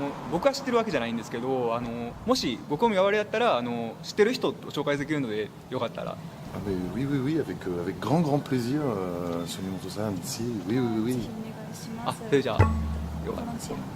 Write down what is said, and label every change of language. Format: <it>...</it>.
<ja>僕は知ってるわけじゃないんですけど、もしご興味がおありだったら知ってる人を紹介できるのでよかったら。</ja> <fr>Ah mais oui, oui, oui, avec grand, grand plaisir, Sunimoto-san, ici. Oui, oui, oui.</fr> <ja>あ、それじゃあよかったです。</ja>